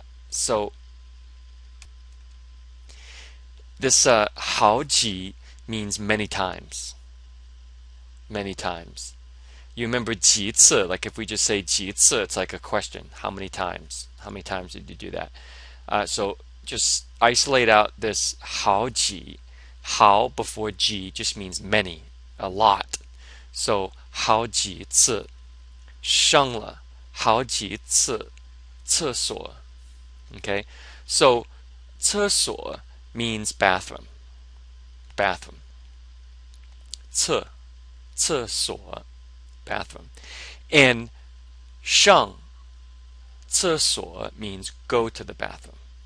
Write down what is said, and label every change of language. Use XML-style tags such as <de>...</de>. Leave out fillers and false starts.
<en>So this 好几 means many times. Many times. You remember 几次, like if we just say 几次, it's like a question. How many times? How many times did you do that? So just isolate out this 好几. 好 before 几 just means many, a lot.</en> <zh>So 好几次上了好几次厕所.</zh> <en>Okay? So 厕所 means bathroom. Bathroom. 厕所 bathroom. And 上厕所 means go to the bathroom.</en>